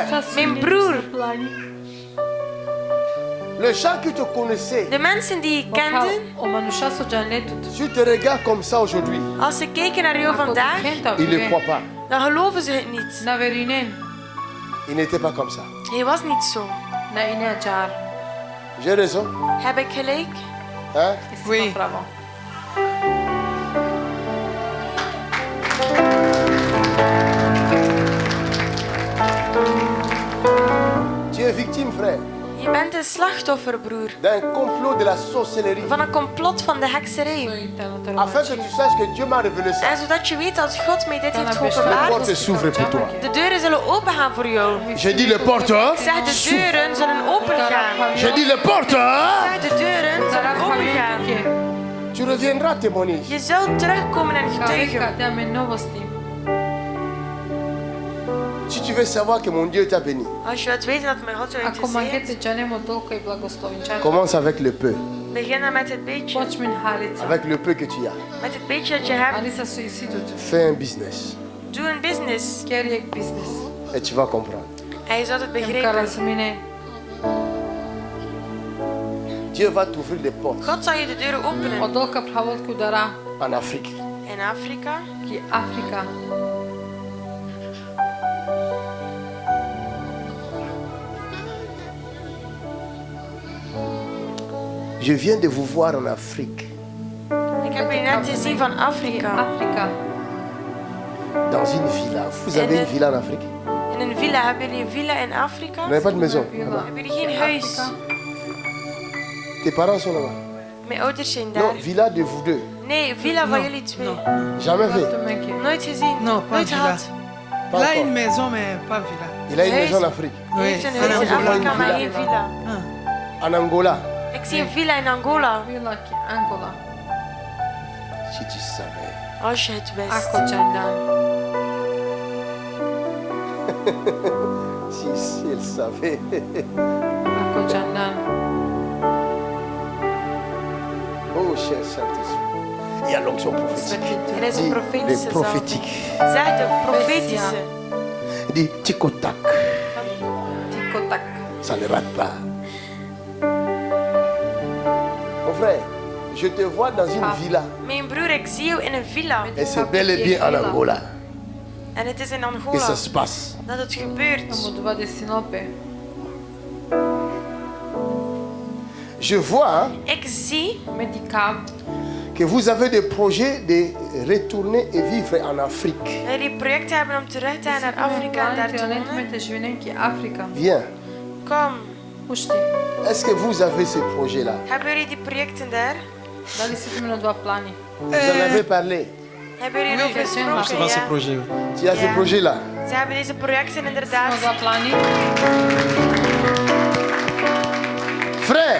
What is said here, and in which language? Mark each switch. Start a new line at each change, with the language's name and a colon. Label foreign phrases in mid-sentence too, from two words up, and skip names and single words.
Dutch: Mijn broer.
French: les gens qui te connaissaient,
Dutch: De mensen die je kenden.
French: tu te regardes comme ça aujourd'hui.
Dutch: Als ze keken naar jou vandaag.
French: Ils ne croient pas.
Dutch: Dan geloven ze het niet.
French: Il n'était pas comme ça.
Dutch: Hij was niet zo.
French: J'ai raison.
Dutch: Heb ik gelijk?
French: Hein? Oui. Tu es victime, frère,
Dutch: Je bent een slachtoffer, broer.
French: d'un complot de la sorcellerie.
Dutch: Van een complot van de hekserij.
French: Afin que tu saches que Dieu m'a révélé ça.
Dutch: En zodat je weet dat God mij dit heeft
French: Les portes
Dutch: geopenbaard.
French: s'ouvrent pour toi.
Dutch: De deuren zullen opengaan voor jou.
French: J'ai dit les portes.
Dutch: Ik zeg, de deuren zullen opengaan.
French: J'ai dit les portes.
Dutch: Ik zeg, de deuren zullen opengaan.
French: Tu reviendras témoigner.
Dutch: Je zult terugkomen en getuigen.
French: Si tu veux savoir que mon Dieu t'a béni,
Dutch: Als je wilt weten dat mijn God jou heeft gezegend,
French: commence avec le peu.
Dutch: begin dan met het beetje.
French: Avec le peu que tu as.
Dutch: Met het beetje dat je hebt.
French: Fais un business.
Dutch: Doe een business.
French: Et tu vas comprendre.
Dutch: En je zult het begrijpen.
French: Dieu va t'ouvrir des portes
Dutch: God zal je de deuren openen.
French: en Afrique.
Dutch: In Afrika.
French: Je viens de vous voir en Afrique,
Dutch: Ik heb je net gezien van Afrika.
French: dans une villa. Vous avez une villa en Afrique?
Dutch: In een villa. Hebben jullie een villa in Afrika?
French: Vous n'avez pas de maison?
Dutch: Hebben jullie geen huis?
French: Tes parents sont là-bas?
Dutch: Mijn ouders zijn daar.
French: Non, villa de vous deux.
Dutch: Nee, villa van jullie twee.
French: Jamais fait?
Dutch: Nooit gezien.
French: Non, pas
Dutch: Nooit
French: villa.
Dutch: gehad.
French: Pas Il a encore. une maison, mais pas villa. Il a une
Dutch: Huis.
French: maison en Afrique.
Dutch: Hij heeft een
French: Oui.
Dutch: huis in
French: Ah, non,
Dutch: Afrika, een maar villa. geen villa.
French: En Angola.
Dutch: Ik zie een villa in Angola.
French: Si tu savais.
Dutch: Als je het wist.
French: Si elle savait. Oh, cher Saint-Esprit. Il y a l'onction prophétique.
Dutch: Er is een
French: Dis,
Dutch: profetische
French: les
Dutch: zalving.
French: prophétiques.
Dutch: Zeg de profetische.
French: Dis tic-tac. Ça ne rate pas. Mon frère, je te vois dans une villa.
Dutch: Mijn broer, ik zie jou in een villa.
French: Et c'est bel et bien en Angola
Dutch: En het is in
French: que
Dutch: Angola
French: ça se passe.
Dutch: dat het gebeurt.
French: Je vois
Dutch: Ik zie
French: que vous avez des projets de retourner et vivre en Afrique.
Dutch: dat jullie projecten hebben om terug te gaan naar Afrika en daar te wonen.
French: Viens.
Dutch: Kom,
French: Est-ce que vous avez ces projets-là?
Dutch: hebben jullie die projecten daar?
French: Vous en avez parlé.
Dutch: Hebben jullie erover gesproken? Ja.
French: projet. Tu as ces
Dutch: Ja.
French: projets-là?
Dutch: Ze hebben deze projecten inderdaad.
French: Frère,